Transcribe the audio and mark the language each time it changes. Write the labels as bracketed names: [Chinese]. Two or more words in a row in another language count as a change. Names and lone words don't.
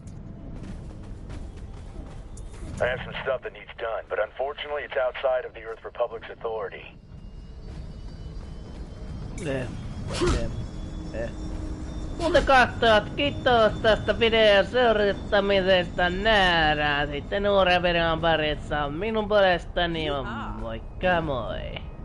[English] I have some stuff that needs done, but unfortunately it's outside of the Earth Republic's authority. [Finnish] Muuten katsojat, kiitos tästä videon seurattamisesta. Nähdään sitten uuden videon parissa. Minun puolestani on moikka moi!